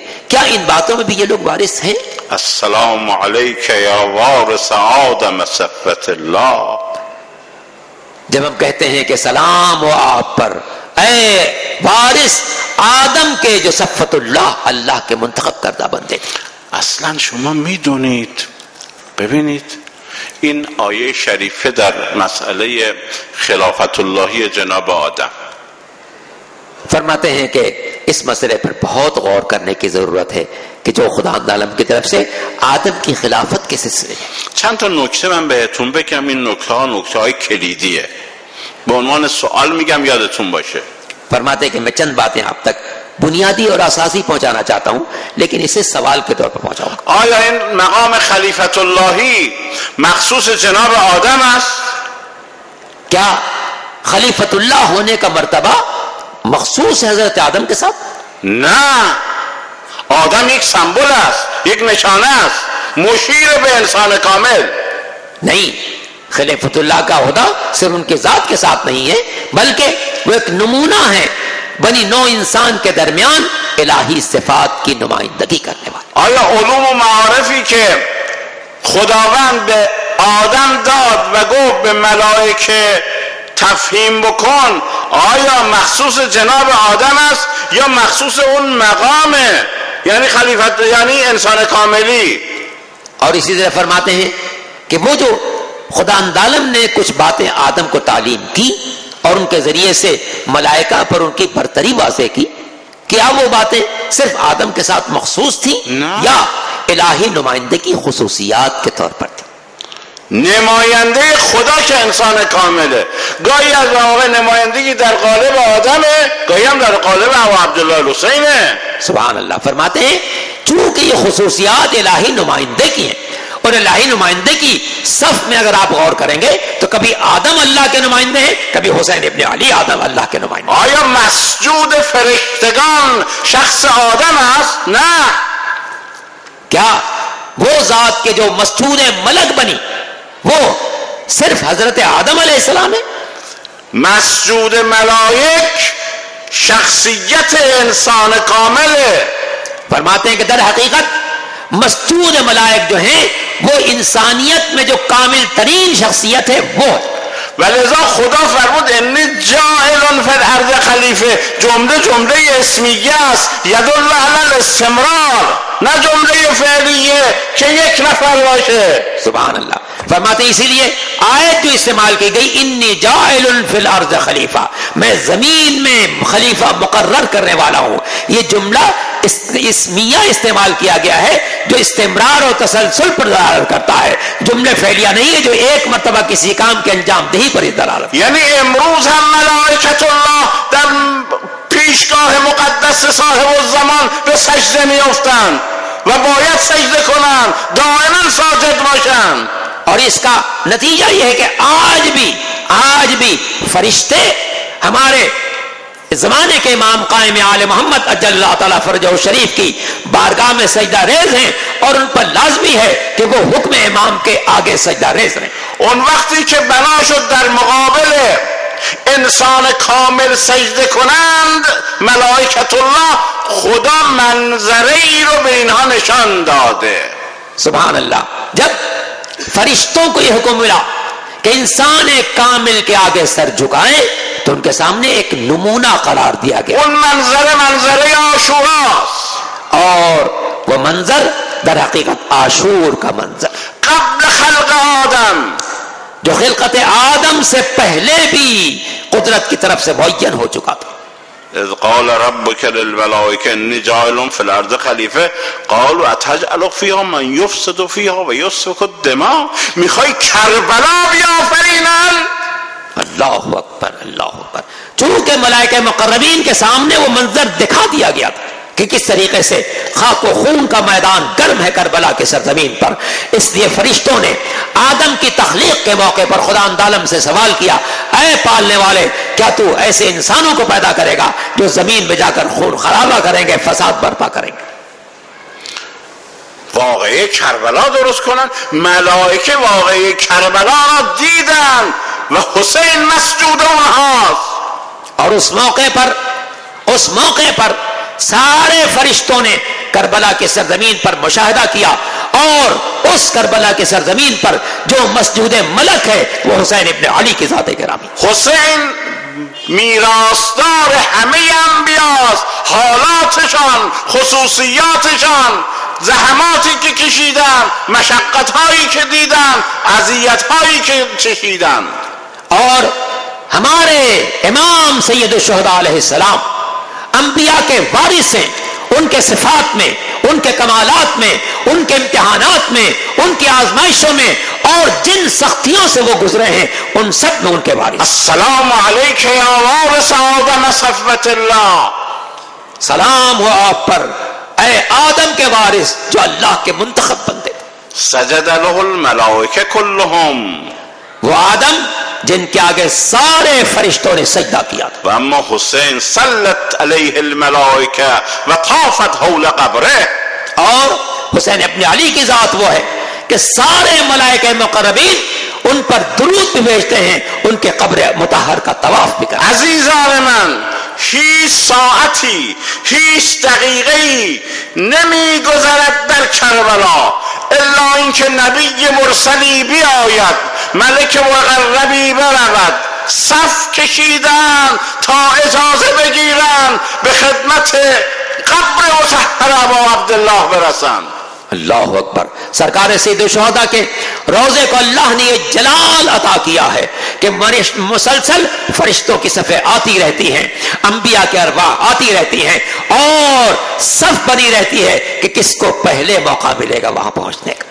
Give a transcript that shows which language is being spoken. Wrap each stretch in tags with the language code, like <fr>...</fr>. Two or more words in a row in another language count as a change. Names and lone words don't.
<ur>کیا ان باتوں میں بھی یہ لوگ وارث ہیں؟</ur> <ar>السلام علیک یا وارث آدم صفت اللہ.</ar> <ur>جب ہم کہتے ہیں کہ سلام ہو آپ پر اے وارث آدم کے جو صفت اللہ، اللہ کے منتخب کردہ بندے.</ur> <fa>اصلا شما میدونید، ببینید این آیه شریفه در مسئله خلافت اللهی جناب آدم</fa> <ur>فرماتے ہیں کہ اس مسئلے پر بہت غور کرنے کی ضرورت ہے کہ جو خدا عالم کی طرف سے آدم کی خلافت کے سلسلے میں.</ur> <fa>چند تا نکته من بهتون بگم، این نکته های کلیدیه، به عنوان سوال میگم یادتون باشه.</fa> <ur>فرماتے ہیں کہ میں چند باتیں آپ تک بنیادی اور اساسی پہنچانا چاہتا ہوں، لیکن اسے سوال کے طور پر پہنچاؤں.</ur> <fa>آیا این مقام خلیفت اللهی مخصوص جناب آدم است؟</fa> <ur>کیا خلیفت اللہ ہونے کا مرتبہ مخصوص ہے حضرت آدم کے ساتھ؟</ur> <fa>نه، آدم یک سمبل است، یک نشانه است، مشیر به انسان کامل.</fa> <ur>نہیں، خلیفت اللہ کا عہدہ صرف ان کے ذات کے ساتھ نہیں ہے، بلکہ وہ ایک نمونہ ہے بنی نو انسان کے درمیان الہی صفات کی نمائندگی کرنے والا.</ur> <fa>آیا علوم و معارفی که خداوند به آدم داد و گفت به ملائکه تفهیم بکن، آیا مخصوص جناب آدم است یا مخصوص اون مقامه، یعنی خلیفت، یعنی انسان کاملی؟</fa> <ur>اور اسی طرح فرماتے ہیں کہ وہ جو خدا عالم نے کچھ باتیں آدم کو تعلیم کی اور ان کے ذریعے سے ملائکہ پر ان کی برتری واضح کی، کیا وہ باتیں صرف آدم کے ساتھ مخصوص تھی یا الہی نمائندگی خصوصیات کے طور پر تھی؟</ur> <fa>نماینده خدا که انسان کامله، گاهی از واقع نمایندگی در قالب آدمه، گاهی هم در قالب عبدالله الحسینه.</fa> <ar>سبحان اللہ.</ar> <ur>فرماتے ہیں چونکہ یہ خصوصیات الہی نمائندے کی ہیں اور الہی نمائندے کی صف میں اگر آپ غور کریں گے تو کبھی آدم اللہ کے نمائندے ہیں، کبھی حسین ابن علی آدم اللہ کے نمائندے.</ur> <fa>آیا مسجود فرشتگان شخص آدم است؟ نه.</fa> <ur>کیا وہ ذات کے جو مسجود ملک بنی وہ صرف حضرت آدم</ur> <ar>علیہ السلام</ar> <ur>ہے؟</ur> <fa>مسجود ملائک شخصیت انسان کامله.</fa> <ur>فرماتے ہیں کہ در حقیقت مسجود ملائک جو ہیں وہ انسانیت میں جو کامل ترین شخصیت ہے وہ ہے.</ur> <fa>ولذا خدا فرمود</fa> <ar>انی جاعل فی الارض خلیفه،</ar> <fa>جمله اسمیه است</fa> <ar>یدل علی الاستمرار،</ar> <fa>نه جمله فعلیه که یک نفر باشه.</fa> <ar>سبحان اللہ.</ar> <ur>فرماتے ہیں اسی لیے آیت جو استعمال کی گئی</ur> <ar>انی جاعل فی الارض خلیفہ،</ar> <ur>میں زمین میں خلیفہ مقرر کرنے والا ہوں، یہ جملہ اسمیہ استعمال کیا گیا ہے جو استمرار اور تسلسل پر دلالت کرتا ہے، جملے فعلیہ نہیں ہے جو ایک مرتبہ کسی کام کے انجام دہی پر دلالت.</ur> <fa>یعنی امروز هم ملائکت الله در پیشگاه مقدس صاحب الزمان به سجده میافتند و باید سجده کنند، دائما ساجد باشند.</fa> <ur>اور اس کا نتیجہ یہ ہے کہ آج بھی فرشتے ہمارے زمانے کے امام قائم آل محمد</ur> <ar>اجل اللہ تعالیٰ فرجہ شریف</ar> <ur>کی بارگاہ میں سجدہ ریز ہیں اور ان پر لازمی ہے کہ وہ حکم امام کے آگے سجدہ ریز رہیں.</ur> <fa>اون وقتی که بنا شد در مقابل انسان کامل سجده کنند، ملائکت الله خدا منظره ای رو به اینها نشان داده.</fa> <ar>سبحان اللہ.</ar> <ur>جب فرشتوں کو یہ حکم ملا کہ انسان کامل کے آگے سر جھکائیں تو ان کے سامنے ایک نمونہ قرار دیا گیا.</ur> <fa>اون منظره عاشوراست،</fa> <ur>اور وہ منظر در حقیقت عاشور کا منظر</ur> <fa>قبل خلق آدم،</fa> <ur>جو خلقت آدم سے پہلے بھی قدرت کی طرف سے معین ہو چکا تھا.</ur> <ar>اذ قال ربك للملائكة اني جاعل في الارض خلیفه قالوا اتجعل فيها من يفسد فيها ويسفك الدماء.</ar> <fa>میخوای کربلا بیافرینن؟</fa> <ar>اللہ اکبر اللہ اکبر.</ar> <ur>چونکہ ملائکہ مقربین کے سامنے وہ منظر دکھا دیا گیا تھا کہ کس طریقے سے خاک و خون کا میدان گرم ہے کربلا کی سرزمین پر، اس لیے فرشتوں نے آدم کی تخلیق کے موقع پر خدا عالم سے سوال کیا اے پالنے والے، کیا تو ایسے انسانوں کو پیدا کرے گا جو زمین میں جا کر خون خرابہ کریں گے، فساد برپا کریں گے؟</ur> <fa>واقعه کربلا درست کنن. ملائکه واقعه کربلا را دیدن و حسین مسجود اونهاست.</fa> <ur>اور اس موقع پر سارے فرشتوں نے کربلا کی سرزمین پر مشاہدہ کیا، اور اس کربلا کی سرزمین پر جو مسجود ملک ہے وہ حسین ابن علی کی ذات گرامی.</ur> <fa>حسین میراثدار همه انبیاست، حالاتشان، خصوصیاتشان، زحماتی که کشیدن، مشقت‌هایی که دیدن، اذیت‌هایی که چشیدن.</fa> <ur>اور ہمارے امام سید الشہداء</ur> <ar>علیہ السلام</ar> <ur>انبیاء کے وارث ہیں، ان کے صفات میں، ان کے کمالات میں، ان کے امتحانات میں، ان کی آزمائشوں میں، اور جن سختیوں سے وہ گزرے ہیں ان سب میں ان کے وارث.</ur> <ar>السلام علیک یا وارث آدم صفوت اللہ.</ar> <ur>سلام ہو آپ پر اے آدم کے وارث جو اللہ کے منتخب بندے.</ur> <ar>سجد له الملائکه كلهم،</ar> <ur>وہ آدم جن کے آگے سارے فرشتوں نے سجدہ کیا تھا.</ur> <ar>واما حسین صلت علیہ الملائکه وطافت حول قبره.</ar> <ur>اور حسین ابن علی کی ذات وہ ہے کہ سارے ملائکہ مقربین ان پر درود بھی بھیجتے ہیں، ان کے قبر مطہر کا طواف بھی کرتے ہیں.</ur> <fa>عزیزان من، هیچ ساعتی، هیچ دقیقه‌ای نمیگذرد در کربلا الا اینکه نبی مرسلی بیاید، ملک مقربی برود، صف کشیدن تا اجازه بگیرن به خدمت قبر مطهر ابا عبدالله برسن.</fa> <ar>اللہ اکبر.</ar> <ur>سرکار سید الشہداء کے روزے کو اللہ نے یہ جلال عطا کیا ہے کہ مسلسل فرشتوں کی صفیں آتی رہتی ہیں، انبیاء کے ارواح آتی رہتی ہیں، اور صف بنی رہتی ہے کہ کس کو پہلے موقع ملے گا وہاں پہنچنے کا.</ur>